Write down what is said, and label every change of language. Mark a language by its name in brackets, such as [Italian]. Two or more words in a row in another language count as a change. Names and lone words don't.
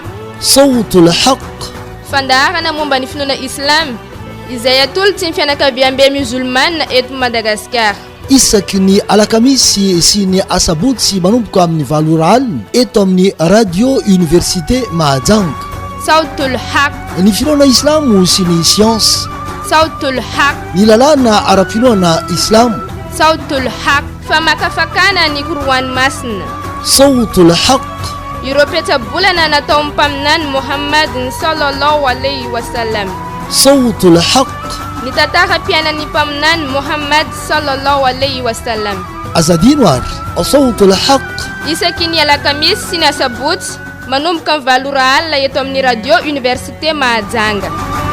[Arabic] صوت الحق [Malagasy] fandaharana momba ny finoana islam izay atolotsy ny fianakaviam-be musulmane eto Madagasikara isaky ny alakamisy sy ny asabotsy manomboka amin'ny valora alina eto amin'ny radio université Mahajanga [Arabic] صوت الحق [Malagasy] ny finoana islamo sy ny science [Arabic] صوت الحق [Malagasy] ny lalàna ara-finoana islam [Arabic] صوت الحق [Malagasy] famakafakana ny koroany masina [Arabic] صوت الحق [Malagasy] ireo petsabolana natao mpaminany Muhammad [Arabic] صلى الله عليه وسلم صوت الحق [Malagasy] ny tantara-piainan'ny mpaminany Muhammad [Arabic] صلى الله عليه وسلم [Malagasy] azadino ary [Arabic] صوت الحق [Malagasy] isaky ny alakamisy sy ny asabotsy manomboka ny valora alina eto amin'ny radio université Mahajanga